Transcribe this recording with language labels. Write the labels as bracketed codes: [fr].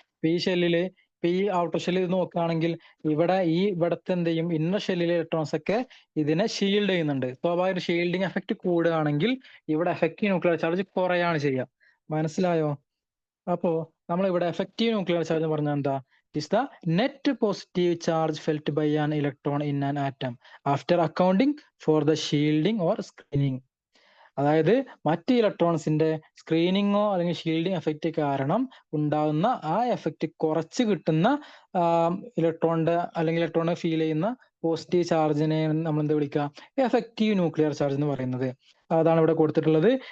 [ml] ഈ ഷെല്ലില് ഇപ്പൊ ഈ ഔട്ടർ ഷെല്ലിൽ നോക്കുകയാണെങ്കിൽ ഇവിടെ ഇവിടത്തെ എന്ത് ചെയ്യും? ഇന്നർ ഷെല്ലിലെ ഇലക്ട്രോൺസ് ഒക്കെ ഇതിനെ ഷീൽഡ് ചെയ്യുന്നുണ്ട്. സ്വാഭാവിക ഷീൽഡിങ് എഫക്റ്റ് കൂടുകയാണെങ്കിൽ ഇവിടെ എഫക്റ്റീവ് ന്യൂക്ലിയർ ചാർജ് കുറയാണ് ചെയ്യുക. മനസ്സിലായോ? അപ്പോ നമ്മൾ ഇവിടെ എഫക്റ്റീവ് ന്യൂക്ലിയർ ചാർജ് പറഞ്ഞാൽ എന്താ? [en] is the net positive charge felt by an electron in an atom after accounting for the shielding or screening. [ml] അതായത് മറ്റ് ഇലക്ട്രോൺസിന്റെ സ്ക്രീനിങ്ങോ അല്ലെങ്കിൽ ഷീൽഡിങ് എഫക്റ്റ് കാരണം ഉണ്ടാകുന്ന ആ എഫക്റ്റ് കുറച്ച് കിട്ടുന്ന ഇലക്ട്രോണിന്റെ അല്ലെങ്കിൽ ഇലക്ട്രോണിനെ ഫീൽ ചെയ്യുന്ന പോസിറ്റീവ് ചാർജിനെ നമ്മൾ എന്ത് വിളിക്കുക? എഫക്റ്റീവ് ന്യൂക്ലിയർ ചാർജ് എന്ന് പറയുന്നത്. അതാണ് ഇവിടെ കൊടുത്തിട്ടുള്ളത്.